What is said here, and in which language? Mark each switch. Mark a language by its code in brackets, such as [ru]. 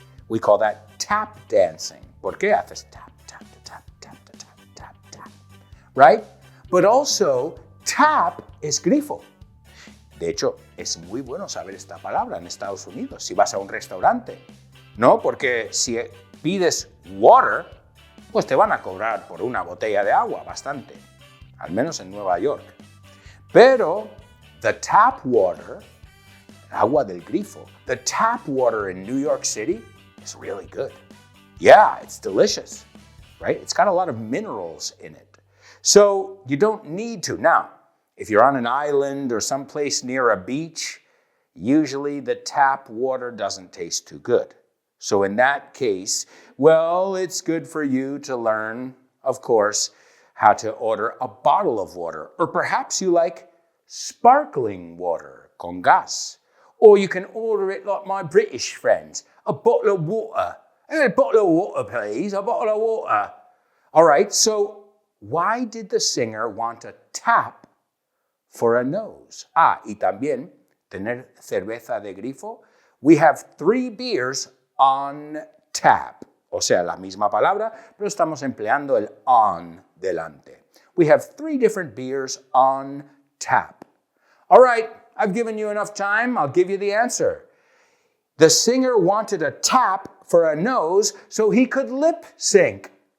[en] We call that tap dancing. [es] ¿Por qué haces tap, tap, tap, tap, tap, tap, tap? Right? [en] But also, [es] tap es grifo. De hecho, es muy bueno saber esta palabra en Estados Unidos, si vas a un restaurante. ¿No? Porque si pides water, pues te van a cobrar por una botella de agua, bastante. Al menos en Nueva York. Pero, [en] the tap water, [es] agua del grifo, [en] the tap water in New York City is really good. Yeah, it's delicious, right? It's got a lot of minerals in it. So you don't need to. Now, if you're on an island or someplace near a beach, usually the tap water doesn't taste too good. So in that case, well, it's good for you to learn, of course, how to order a bottle of water. Or perhaps you like sparkling water [es] con gas. [en] Or you can order it like my British friends, a bottle of water. A bottle of water, please, a bottle of water. All right, so why did the singer want a tap for a nose? [es] Y también tener cerveza de grifo. [en] We have 3 beers on tap. [es] O sea, la misma palabra, pero estamos empleando el on delante. [en] We have 3 different beers on tap. All right, I've given you enough time. I'll give you the answer. The singer wanted a tap for a nose so he could lip sync.